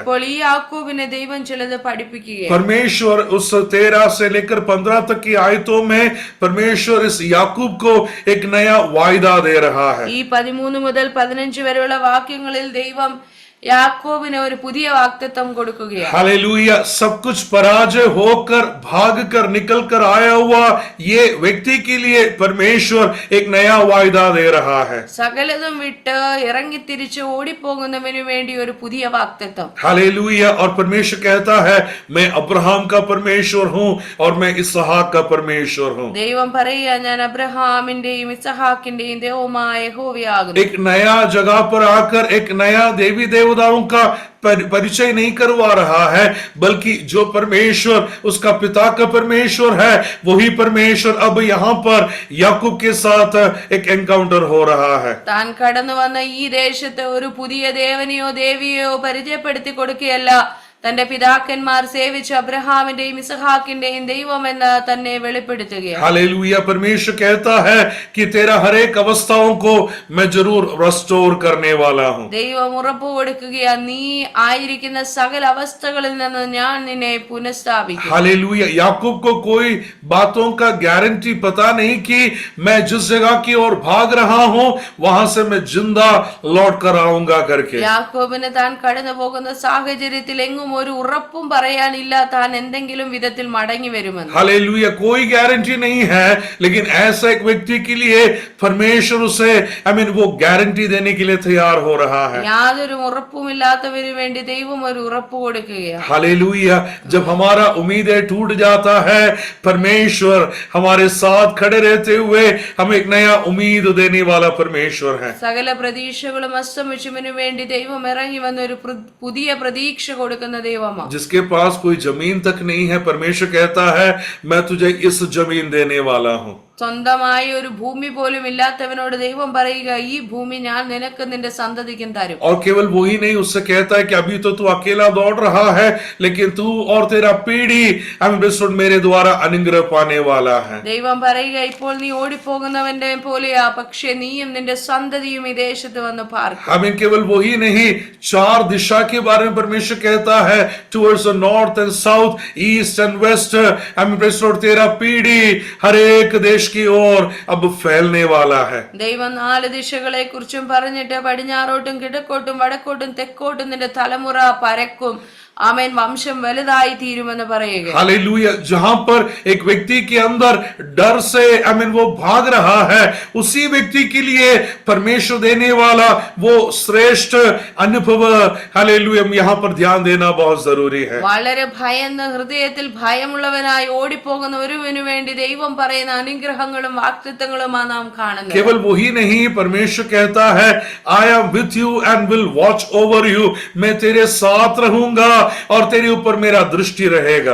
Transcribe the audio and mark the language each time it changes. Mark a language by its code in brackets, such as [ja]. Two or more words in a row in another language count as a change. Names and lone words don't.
[ml] ഇപ്പോൾ ഈ യാക്കോബിനെ ദൈവം ചിലത് പഠിപ്പിക്കുകയാണ്. [hi] परमेश्वर उस 13 से लेकर 15 तक की आयतों में परमेश्वर इस याकूब को एक नया वायदा दे रहा है। [ml] ഈ 13 മുതൽ 15 വരെയുള്ള വാക്യങ്ങളിൽ ദൈവം യാക്കോബിന് ഒരു പുതിയ വാഗ്ദത്തം കൊടുക്കുകയാണ്. [hi] हालेलुया। सब कुछ पराजय होकर भागकर निकल कर आया हुआ ये व्यक्ति के लिए परमेश्वर एक नया वायदा दे रहा है। [ml] സകലതും വിട്ട് ഇറങ്ങി തിരിച്ച് ഓടിപ്പോകുന്നവന് വേണ്ടി ഒരു പുതിയ വാഗ്ദത്തം. [hi] हालेलुया। और परमेश्वर कहता है मैं अब्राहम का परमेश्वर हूँ और मैं इसहाक का परमेश्वर हूँ। [ml] ദൈവം പറയുക, ഞാൻ അബ്രഹാമിന്റെയും ഇസഹാക്കിന്റെയും ദൈവമായ യഹോവയാകുന്നു. [hi] एक नया जगह पर आकर एक नया देवी देवता देवताओं का परिचय नहीं करवा रहा है, बल्कि जो परमेश्वर उसका पिता का परमेश्वर है, वही परमेश्वर अब यहाँ पर याकूब के साथ एक एनकाउंटर हो रहा है। [ml] താൻ കടന്നു വന്ന ഈ ദേശത്ത് ഒരു പുതിയ ദേവനെയോ ദേവിയെയോ പരിചയപ്പെടുത്തി കൊടുക്കുകയല്ല, തന്റെ പിതാക്കന്മാർ സേവിച്ച അബ്രഹാമിന്റെയും ഇസഹാക്കിന്റെയും ദൈവം എന്ന് തന്നെ വെളിപ്പെടുത്തുകയാണ്. [hi] हालेलुया। परमेश्वर कहता है कि तेरा हर एक अवस्थाओं को मैं जरूर रेस्टोर करने वाला हूं। [ml] ദൈവം ഉറപ്പ് കൊടുക്കുകയാ, നീ ആയിരിക്കുന്ന സകല അവസ്ഥകളിൽ നിന്ന് ഞാൻ നിന്നെ പുനഃസ്ഥാപിക്കും. [hi] हालेलुया। याकूब को कोई बातों का गारंटी पता नहीं कि मैं जिस जगह की ओर भाग रहा हूं वहां से मैं जिंदा लौट कर आऊंगा करके। [ml] യാക്കോബിന് താൻ കടന്നു പോകുന്ന സാഹചര്യത്തിൽ എങ്ങും ഒരു ഉറപ്പും പറയാനില്ല താൻ എന്തെങ്കിലും വിധത്തിൽ മടങ്ങി വരുമെന്ന്. [hi] हालेलुया। कोई गारंटी नहीं है, लेकिन ऐसा एक व्यक्ति के लिए परमेश्वर उसे वो गारंटी देने के लिए तैयार हो रहा है। [ml] യാതൊരു ഉറപ്പുമില്ലാത്തവന് വേണ്ടി ദൈവം ഒരു ഉറപ്പ് കൊടുക്കുകയാണ്. [hi] हालेलुया। जब हमारा उम्मीदें टूट जाता है, परमेश्वर हमारे साथ खड़े रहते हुए हमें एक नया उम्मीद देने वाला परमेश्वर है। [ml] സകല പ്രതീക്ഷകളും അസ്തമിച്ചവനു വേണ്ടി ദൈവം ഇറങ്ങി വന്ന ഒരു പുതിയ പ്രതീക്ഷ കൊടുക്കുന്ന ദൈവമാണ്. [hi] जिसके पास कोई जमीन तक नहीं है, परमेश्वर कहता है मैं तुझे इस जमीन देने वाला हूं। [ml] സ്വന്തമായി ഒരു ഭൂമി പോലും ഇല്ലാത്തവനോട് ദൈവം പറയുക, ഈ ഭൂമി ഞാൻ നിനക്ക് നിന്റെ സന്തതിക്കും തരും. [hi] और केवल वही नहीं, उससे कहता है कि अभी तो तू अकेला दौड़ रहा है, लेकिन तू और तेरा पीढ़ी मेरे द्वारा अनुग्रह पाने वाला है। [ml] ദൈവം പറയുക, ഇപ്പോൾ നീ ഓടിപ്പോകുന്നവന്റെ പോലെയാ, പക്ഷെ നീയും നിന്റെ സന്തതിയും ഈ ദേശത്ത് വന്ന് പാർക്കും. [hi] केवल वही नहीं, 4 दिशा के बारे में परमेश्वर कहता है, [en] towards the north and south, east and west. [hi] तेरा पीढ़ी हर एक देश की ओर अब फैलने वाला है। [ml] ദൈവം 4 ദിശകളെ കുറിച്ചും പറഞ്ഞിട്ട് പടിഞ്ഞാറോട്ടും കിഴക്കോട്ടും വടക്കോട്ടും തെക്കോട്ടും നിന്റെ തലമുറ പരക്കും, आमेन, वंशम वलदाई तीरुमन परेगा। [hi] हालेलुया। जहां पर एक व्यक्ति के अंदर डर से वो भाग रहा है, उसी व्यक्ति के लिए परमेश्वर देने वाला वो श्रेष्ठ अनुभव, हालेलुया, यहाँ पर ध्यान देना बहुत जरूरी है। [ml] വളരെ ഭയന്ന ഹൃദയത്തിൽ ഭയമുള്ളവനായി ഓടിപ്പോകുന്ന ഒരുവനു വേണ്ടി ദൈവം പറയുന്ന അനുഗ്രഹങ്ങളും വാഗ്ദത്തങ്ങളുമാണ് നാം കാണുന്നത്. [hi] केवल वही नहीं, परमेश्वर कहता है [en] I am with you and will watch over you। [hi] मैं तेरे साथ रहूंगा और तेरे ऊपर मेरा दृष्टि रहेगा।